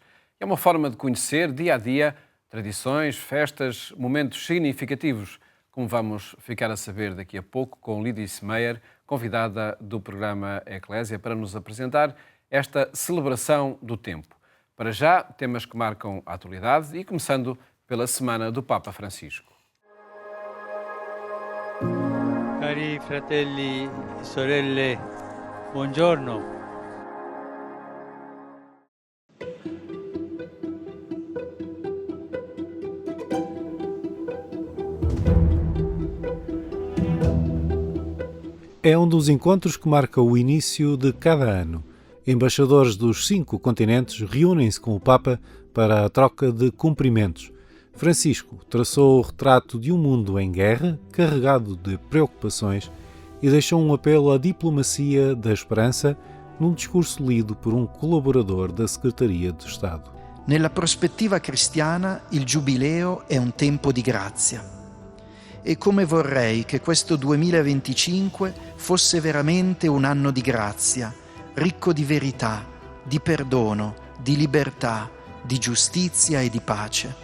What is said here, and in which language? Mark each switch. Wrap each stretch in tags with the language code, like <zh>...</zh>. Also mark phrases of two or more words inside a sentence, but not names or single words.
<pt>É uma forma de conhecer, dia a dia, tradições, festas, momentos significativos, como vamos ficar a saber daqui a pouco com Lidice Meyer, convidada do programa Eclésia, para nos apresentar esta celebração do tempo. Para já, temas que marcam a atualidade e começando pela Semana do Papa Francisco.</pt> <it>Cari fratelli e sorelle, buongiorno.</it> <pt>É um dos encontros que marca o início de cada ano. Embaixadores dos 5 continentes reúnem-se com o Papa para a troca de cumprimentos. Francisco traçou o retrato de um mundo em guerra, carregado de preocupações, e deixou um apelo à diplomacia da esperança num discurso lido por um colaborador da Secretaria de Estado.</pt> <it>Nella prospettiva cristiana, il Giubileo è un tempo di grazia. E come vorrei che questo 2025 fosse veramente un anno di grazia, ricco di verità, di perdono, di libertà, di giustizia e di pace.</it>